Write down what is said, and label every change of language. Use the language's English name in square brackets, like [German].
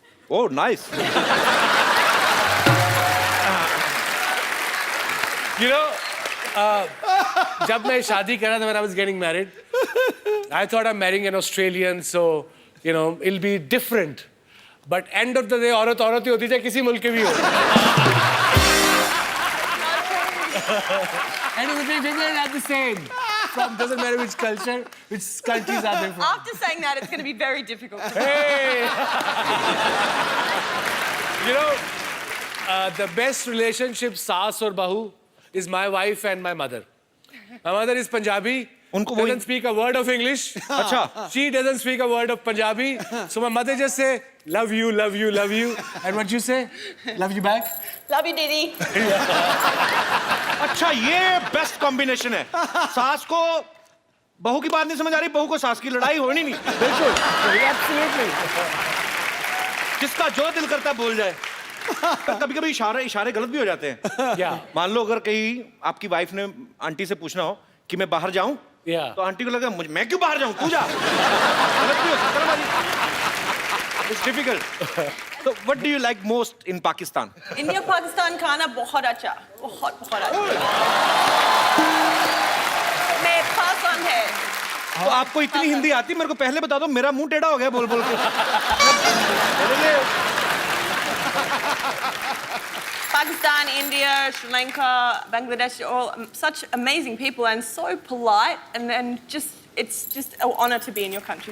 [English] Oh, nice. You know, [Hindi] जब मैं शादी करा था [English] when I was getting married, I thought I'm marrying an Australian, so you know, it'll be different. But end of the day, [Hindi] औरत औरत ही होती है, चाहे किसी मुल्क के भी हो. [English] And it will be women are the same. From doesn't matter which culture, which countries are they from. After saying that, it's going to be very difficult. Hey! You know, the best relationship, saas or bahu, is my wife and my mother. My mother is Punjabi. Doesn't speak a word of English. [Hindi] अच्छा. [English] She doesn't speak a word of Punjabi. So my mother just say, love you, love you, love you. And what you say? Love you back? Love you, Didi. [Hindi] अच्छा, ये best combination है. सास को बहू की बात नहीं समझ आ रही, बहू को सास की लड़ाई होनी नहीं. बिल्कुल. [English] Absolutely. [Hindi] जिसका जो दिल करता है बोल जाए. पर कभी-कभी इशारे गलत भी हो जाते हैं. क्या? मान लो अगर कहीं आपकी वाइफ ने आंटी से पूछना हो कि मैं बाहर जाऊं, तो आंटी को लगा मैं क्यों बाहर जाऊं, तू जा. गलत भी हो सकता है ना बाजी. [English] It's difficult. So what do you like most in Pakistan? [Hindi] India, Pakistan खाना बहुत अच्छा, बहुत अच्छा. मैं पसंद है. तो आपको इतनी हिंदी आती, मेरे को पहले बता दो, मेरा मुंह टेढ़ा हो गया बोल बोल के. [English] Pakistan, India, Sri Lanka, Bangladesh, all such amazing people and so polite, and then it's just an honor to be in your country.